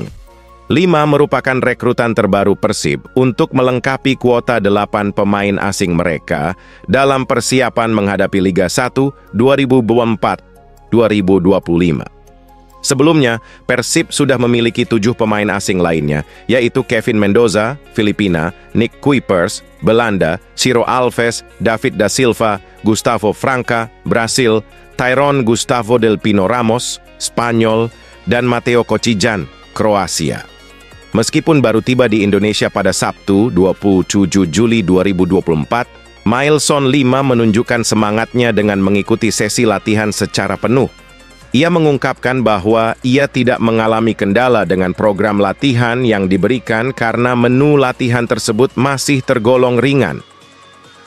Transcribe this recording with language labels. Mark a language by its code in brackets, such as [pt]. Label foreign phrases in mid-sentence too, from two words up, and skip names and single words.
[id] 5 merupakan rekrutan terbaru Persib untuk melengkapi kuota 8 pemain asing mereka dalam persiapan menghadapi Liga 1 2024-2025. Sebelumnya, Persib sudah memiliki 7 pemain asing lainnya, yaitu Kevin Mendoza, Filipina, Nick Kuipers, Belanda, Ciro Alves, David da Silva, Gustavo Franca, Brasil, Tyron Gustavo del Pino Ramos, Spanyol, dan Mateo Kocijan, Kroasia. Meskipun baru tiba di Indonesia pada Sabtu, 27 Juli 2024, Mailson 5 menunjukkan semangatnya dengan mengikuti sesi latihan secara penuh. Ia mengungkapkan bahwa ia tidak mengalami kendala dengan program latihan yang diberikan karena menu latihan tersebut masih tergolong ringan.